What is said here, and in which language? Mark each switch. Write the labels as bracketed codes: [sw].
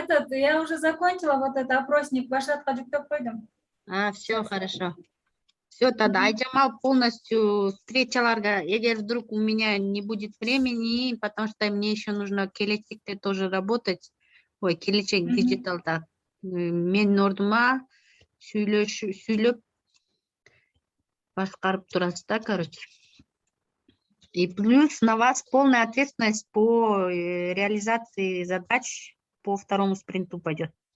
[ru] Я уже закончила вот этот опросник, [ky] Башатка жүктөп койдум. [ru] Все, хорошо. Все, тогда Айжамал полностью встречаларга, эгер вдруг у меня не будет времени, потому что мне еще нужно келечекте тоже работать. [ky] Ой, келечек диджиталда. Мен ордума сүйлөп башкарып турасыз да, короче. [ru] И плюс на вас полная ответственность по реализации задач по второму спринту пойдет.